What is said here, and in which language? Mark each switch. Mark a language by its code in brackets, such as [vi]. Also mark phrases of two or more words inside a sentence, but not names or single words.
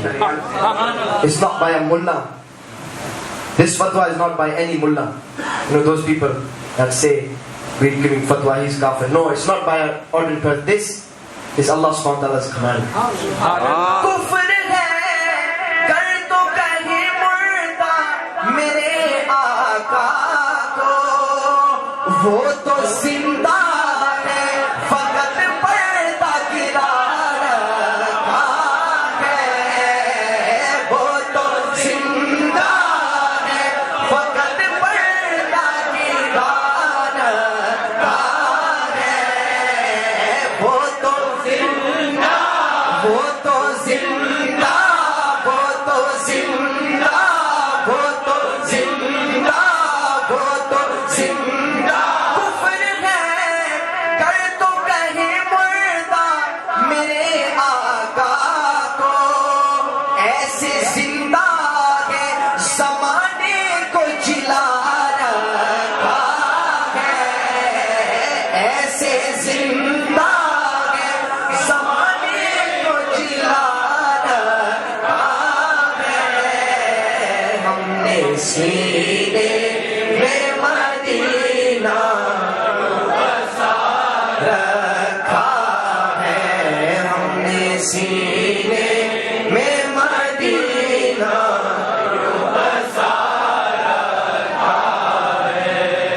[en] It's not by a mullah. This fatwa is not by any mullah. You know those people that say we're giving fatwa, he's kafir. No, it's not by an ordinary person. This is Allah [ar] subhanahu wa ta'ala's [en] command. [ur] کفر ہے, کر تو کہے مردہ میرے آقا کو, وہ تو زندہ ہے، فقط پردہ گلا رکھا ہے، وہ تو زندہ ہے، فقط پردہ گلا رکھا ہے، وہ تو زندہ، وہ تو زندہ، وہ تو زندہ، وہ تو زندہ، وہ تو زندہ. کفر ہے, کر تو کہے مردہ میرے آقا کو, ایسے زندہ ہے، زمانے کو جلا رکھا ہے، ایسے زندہ ہے، زمانے کو جلا رکھا ہے. ہم نے سینے میں مدینہ رکھا ہے، ہم نے سینے میں مدینہ بسا رکھا ہے.